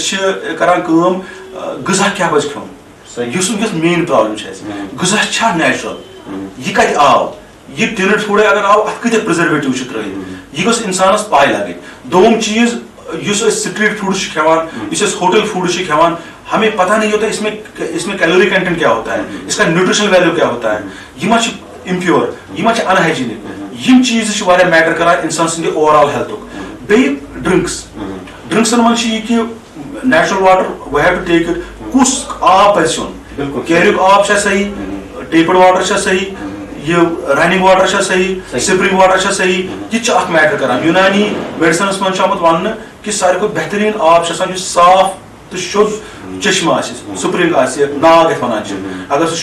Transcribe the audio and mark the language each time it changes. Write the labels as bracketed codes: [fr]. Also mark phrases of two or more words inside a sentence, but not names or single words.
[ks] چھِ کران کٲم غذا کیٛاہ پزِ کھیوٚن یُس ونکس [en] main problem [ks] چھ غذا چھا نیچرل یہ کتہِ آو یہ [en] tinned food [ks] اگر آو اتھ کۭتیاہ پرزرویٹو چھ ترٲیِتھ یہ گوٚژھ انسانس پاے لگٕنۍ دوٚیِم چیٖز یُس أسۍ [en] street food [ks] چھِ کھٮ۪وان یُس أسۍ [en] hotel food [ks] چھِ کھٮ۪وان [ur] ہمیں پتہ نہیں ہوتا اس میں [en] calorie content [ur] کیا ہوتا ہے اس کا [en] nutritional value [ur] کیا ہوتا ہے [ks] یہ ما چھ امپیور یہ ما چھ ان ہائیجینک یم چیز چھ واریاہ میٹر کران انسان سٕنٛدِ [en] over all health [ks] بیٚیہِ ڈرٛنکسن منٛز چھِ یہِ کہِ [en] natural water we have to take it [ks] کُس آب پزِ چیوٚن کیریُک آب چھا صحیح [en] tapped water [ks] چھا صحیح یہ [en] running water [ks] چھا صحیح [en] spring water [ks] چھا صحیح یہ چھُ اکھ میٹر کران یونانی میڈِسنس منٛز چھُ آمُت وننہٕ کہِ ساروی کھۄتہٕ بہتریٖن آب چھُ آسان یُس صاف تہٕ شوٚد چشمہٕ آسہِ سپرنگ آسہِ ناگ یتھ ونان چھِ اگر سُہ